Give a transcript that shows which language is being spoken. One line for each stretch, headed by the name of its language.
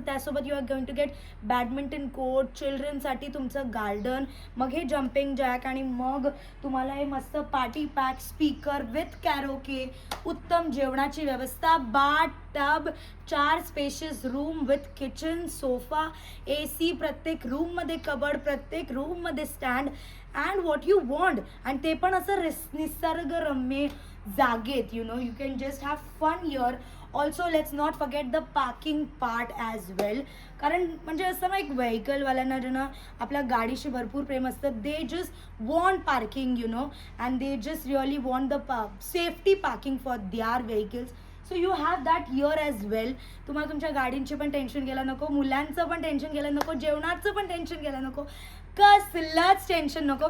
Marathi: त्यासोबत
English: you are going to get
Marathi: badminton court, चिल्ड्रनसाठी तुमचं garden, मग हे जम्पिंग जॅक, आणि मग तुम्हाला हे मस्त पार्टी पॅक, स्पीकर विथ कॅरोके, उत्तम जेवणाची व्यवस्था, bath tub, 4 spacious room with kitchen, sofa, AC, प्रत्येक रूममध्ये कबड, प्रत्येक रूममध्ये stand,
English: And what you want.
Marathi: आणि ते पण असं निसर्गरम्य जागेत.
English: You know, you can just have fun here. Also let's not forget the parking part as well.
Marathi: कारण म्हणजे असं ना, एक व्हेकलवाल्यांना ज्यांना आपल्या गाडीशी भरपूर प्रेम असतं,
English: They just want parking, you know, and they just really want the safety parking for their vehicles. So you have that here as well.
Marathi: तुम्हाला तुमच्या गाडींची पण टेन्शन घ्यायला नको, मुलांचं पण टेन्शन घ्यायला नको, जेवणाचं पण टेन्शन घ्यायला नको, कसलंच टेन्शन नको.